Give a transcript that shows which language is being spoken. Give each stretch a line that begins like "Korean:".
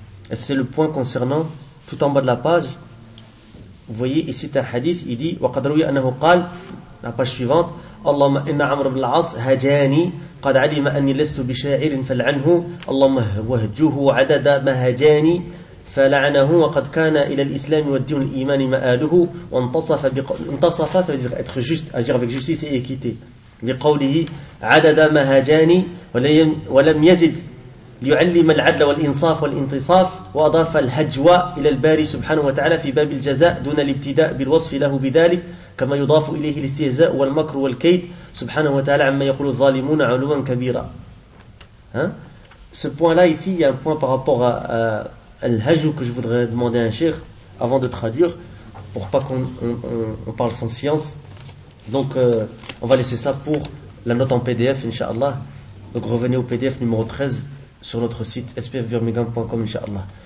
French: Et c'est le point concernant, tout en bas de la page, vous voyez ici un hadith, il dit
Arabic: « وَقَدْ رُوِيَ أَنَّهُ قَالْ »
French: La page suivante,
Arabic: اللهم إن عمر بن العاص هجاني قد علم أني لست بشاعر فلعنه اللهم وهجوه عدد ما هجاني فلعنه وقد كان إلى الإسلام والدين الإيمان مآله وانتصف انتصف
French: ça veut dire être juste, agir avec justice et équité.
Arabic: بقوله عدد ما هجاني ولم يزد ليعلم العدل والإنصاف والانتصاف وأضاف الهجوة إلى الباري سبحانه وتعالى في باب الجزاء دون الابتداء بالوصف له بذلك كما يضاف إليه الاستهزاء والمكر والكيد سبحانه وتعالى عما يقول الظالمون علوا كبيرا.
French: Ce point là ici, il y a un point par rapport à l'hajou que je voudrais demander à un cheikh avant de traduire pour pas qu'on on parle sans science. Donc on va laisser ça pour la note en PDF inshallah. Donc revenez au PDF numéro 13 sur notre site spfbirmingham.com inshallah.